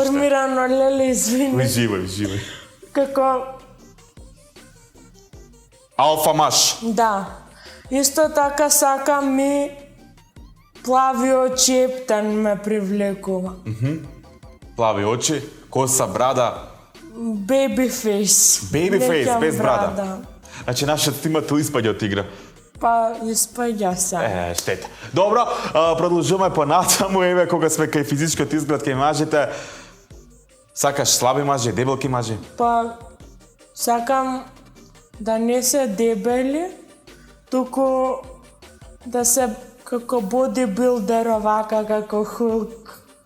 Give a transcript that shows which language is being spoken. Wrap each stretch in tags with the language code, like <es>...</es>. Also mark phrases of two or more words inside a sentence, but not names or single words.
<mk>Формирано, леле, извини. Живај. Како... Алфа маж. Да. Исто така сакам и плави очи, ептен ме привлекува. Плави очи, коса, брада.</mk> <en>Baby face. Baby face,</en> <mk>Неќам без брада. Значи, нашиот снимател испаѓа од игра. Па, испаѓа се. Штета. Добро, продолжуваме понатаму, еве кога сме кај физичкиот изглед кај мажите. Сакаш слаби мажи, дебелки мажи? Па, сакам да не се дебели, туку да се како бодибилдер, овака како Hulk.</mk>